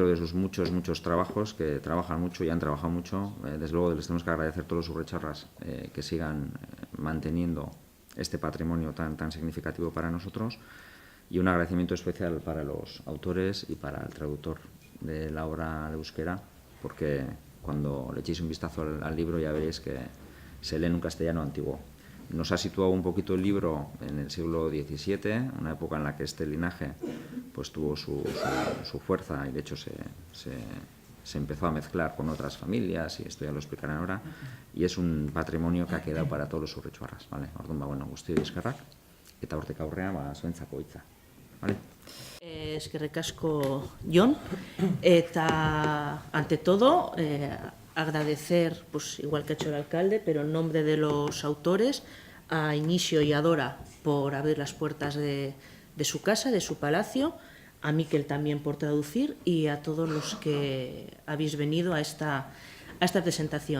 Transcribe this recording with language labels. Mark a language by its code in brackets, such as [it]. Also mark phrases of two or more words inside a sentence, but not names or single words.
[es] de sus muchos trabajos, que trabajan mucho y han trabajado mucho, desde luego les tenemos que agradecer a todos los urrecharras que sigan manteniendo este patrimonio tan significativo para nosotros, y un agradecimiento especial para los autores y para el traductor de la obra de euskera, porque cuando le echéis un vistazo al libro ya veréis que se lee en un castellano antiguo. Nos ha situado un poquito el libro en el siglo XVII, una época en la que este linaje pues, tuvo su fuerza y de hecho se empezó a mezclar con otras familias, y esto ya lo explicarán ahora, y es un patrimonio que ha quedado para todos los urretxuarras, ¿vale? [eu] Orduan, bueno, guztioi eskerrak, eta hortik aurrean, zuentzako hitza, ¿vale? Eskerrik asko, Jon, eta [es] ante todo agradecer, pues igual que ha hecho el alcalde, pero en nombre de los autores, a Inicio y a Dora por abrir las puertas de su casa, de su palacio, a Miquel también por traducir y a todos los que habéis venido a esta presentación.